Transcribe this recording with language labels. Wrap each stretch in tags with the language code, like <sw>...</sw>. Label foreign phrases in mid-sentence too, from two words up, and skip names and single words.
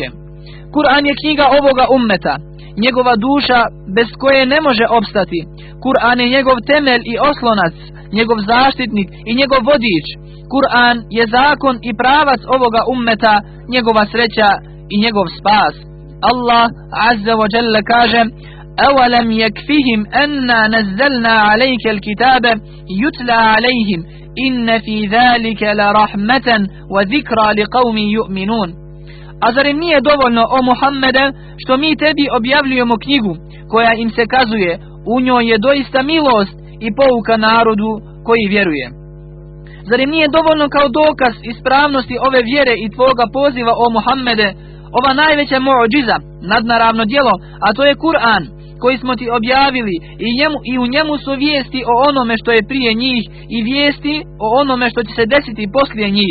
<bs>Kur'an je knjiga ovoga ummeta, njegova duša bez koje ne može opstati. Kur'an je njegov temelj i oslonac, njegov zaštitnik i njegov vodič. Kur'an je zakon i pravac ovoga ummeta, njegova sreća i njegov spas.</bs> <ar>الله عز وجل kaže: أَوَلَمْ يَكْفِهِمْ أَنَّا نَزَّلْنَا عَلَيْكَ الْكِتَابَ يُتْلَى عَلَيْهِمْ إِنَّ فِي ذَلِكَ لَرَحْمَةً وَذِكْرَى لِقَوْمٍ يُؤْمِنُونَ.</ar> <bs>A zar im nije dovoljno, o Muhammede, što mi tebi objavljujemo knjigu koja im se kazuje, u njoj je doista milost i pouka narodu koji vjeruje. Zar im nije dovoljno kao dokaz ispravnosti ove vjere i tvoga poziva, o Muhammede, ova najveća mu'džiza, nadnaravno djelo, a to je Kur'an, koji smo ti objavili, i u njemu su vijesti o onome što je prije njih i vijesti o onome što će se desiti poslije njih.</bs>